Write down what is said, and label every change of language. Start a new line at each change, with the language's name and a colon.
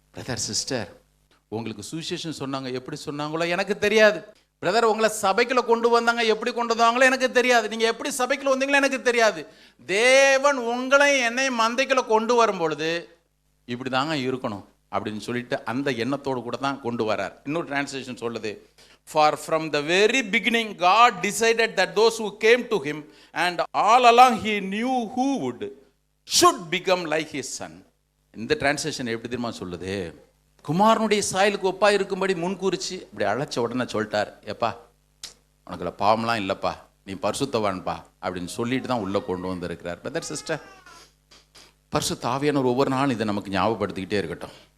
Tamil: Brother sister, உங்களுக்கு சுவிசேஷன் சொன்னாங்க, எப்படி சொன்னாங்களோ எனக்கு தெரியாது. பிரதர், உங்களை சபைக்குள்ள கொண்டு வந்தாங்க, எப்படி கொண்டு வந்தாங்களோ எனக்கு தெரியாது. நீங்க எப்படி சபைக்குள்ள வந்தீங்களோ எனக்கு தெரியாது. தேவன் உங்களை என்னை மந்தைக்குள்ள கொண்டு வரும் பொழுது இப்படி தாங்க இருக்கணும் அப்படின்னு சொல்லிட்டு அந்த எண்ணத்தோடு கூட தான் கொண்டு வரார். இன்னொரு டிரான்ஸ்லேஷன் சொல்லுது,
English: for from the very beginning God decided that those who came to him and all along he knew who should become like his son.
Tamil: இந்த டிரான்ஸ்லேஷன் எப்படி தெரியுமா சொல்லுது, குமாரனுடைய சாயலுக்கு ஒப்பா இருக்கும்படி முன்கூறிச்சு இப்படி அழைச்ச உடனே சொல்லிட்டார், எப்பா உனக்குள்ள பாவம்லாம் இல்லைப்பா, நீ பரிசுத்தவான்பா அப்படின்னு சொல்லிட்டு தான் உள்ளே கொண்டு வந்திருக்கிறார். பிரதர் சிஸ்டர், பரிசுத்த ஆவியானவர் ஒவ்வொரு நாளும் இதை நமக்கு ஞாபகப்படுத்திக்கிட்டே இருக்கட்டும்.